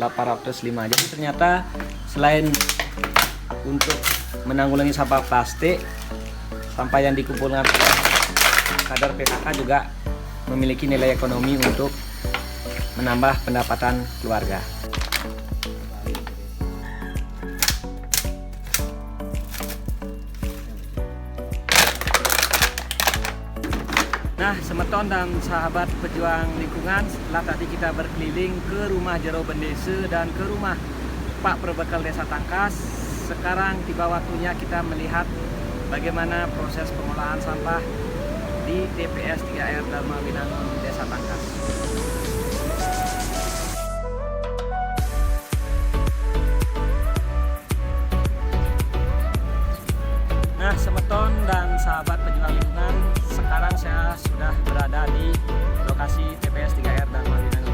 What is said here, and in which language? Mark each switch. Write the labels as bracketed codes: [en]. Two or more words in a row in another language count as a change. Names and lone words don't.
[id] Jadi ternyata selain untuk menanggulangi sampah plastik, sampah yang dikumpulkan oleh kader PKK juga memiliki nilai ekonomi untuk menambah pendapatan keluarga. Nah, semeton dan sahabat pejuang lingkungan, setelah tadi kita berkeliling ke rumah Jero Bendese dan ke rumah Pak Perbekal Desa Tangkas, sekarang tiba waktunya kita melihat bagaimana proses pengolahan sampah di TPS 3R Dharma Winangun Desa Tangkas. Nah, semeton dan sahabat pejuang lingkungan, sekarang saya sudah berada di lokasi TPS 3R Dharma Winangun.